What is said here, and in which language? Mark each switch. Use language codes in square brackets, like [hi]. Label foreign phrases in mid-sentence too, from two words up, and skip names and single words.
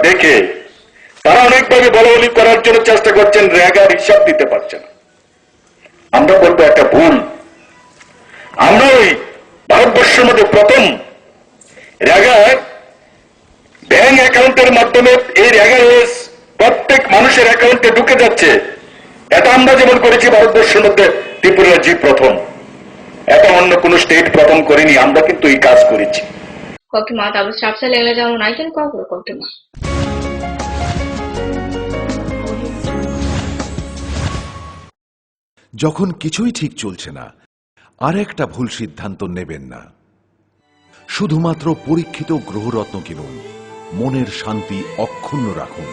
[bn] দেখে তারা অনেকভাবে বলাবলি করার জন্য চেষ্টা করছেন রেগার হিসাব দিতে পারছে না আমরা বলবো একটা ভুল আমরা ওই ভারতবর্ষের মধ্যে প্রথম রেগার [en] bank account [bn] মাধ্যমে এই রেগার প্রত্যেক মানুষের অ্যাকাউন্টে ঢুকে যাচ্ছে এটা আমরা যেমন করেছি ভারতবর্ষের মধ্যে ত্রিপুরা রাজ্য প্রথম এটা অন্য কোন স্টেট প্রথম করেনি আমরা কিন্তু এই কাজ করেছি [trp] Koktuma tabu strapsa legla jamu naiken kokro koktuma [bn] যখন কিছুই ঠিক চলছে না আর একটা ভুল সিদ্ধান্ত নেবেন না শুধুমাত্র পরীক্ষিত গ্রহরত্ন কিনুন মনের শান্তি অক্ষুণ্ণ রাখুন